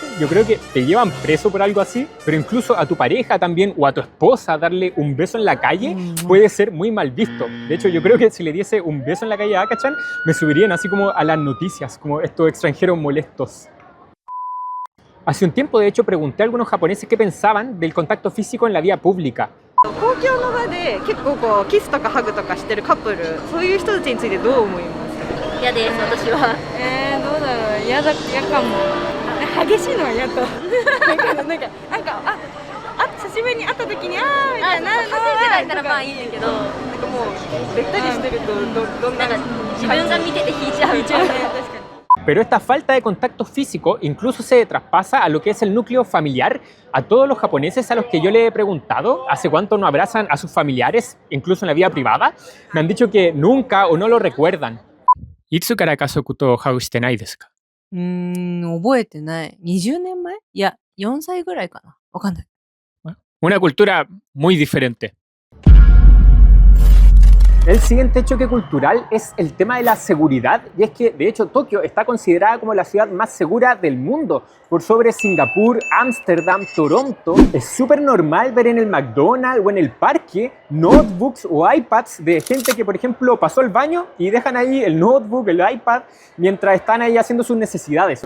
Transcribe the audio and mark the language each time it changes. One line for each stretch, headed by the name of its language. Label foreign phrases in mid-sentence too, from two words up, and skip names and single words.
Spanish: Yo creo que te llevan preso por algo así, pero incluso a tu pareja también o a tu esposa darle un beso en la calle puede ser muy mal visto. De hecho, yo creo que si le diese un beso en la calle a Aka-chan, me subirían así como a las noticias, como estos extranjeros molestos. Hace un tiempo, de hecho, pregunté a algunos japoneses qué pensaban del contacto físico en la vía pública.
Japanese: 公共の場で結構こうキスとかハグとかしてるカップル、そういう人たちについてどう思います？嫌です、私は。どうだろう、嫌かも。激しいのは嫌と。久しぶりに会った時にみたいなのはだったらまあいいんやけど、なんかもうべったりしてるとどんななんか自分が見てて引いちゃうみたいな。確かに。
Spanish: Pero esta falta de contacto físico incluso se traspasa a lo que es el núcleo familiar. A todos los japoneses a los que yo le he preguntado hace cuánto no abrazan a sus familiares, incluso en la vida privada, me han dicho que nunca o no lo recuerdan.
Japanese: いつから家族とハウしてないですか? 覚えてない。20年前？いや、4歳ぐらいかな。わかんない。
Spanish: Una cultura muy diferente. El siguiente choque cultural es el tema de la seguridad, y es que de hecho Tokio está considerada como la ciudad más segura del mundo, por sobre Singapur, Ámsterdam, Toronto. Es súper normal ver en el McDonald's o en el parque notebooks o iPads de gente que, por ejemplo, pasó al baño y dejan ahí el notebook, el iPad, mientras están ahí haciendo sus necesidades.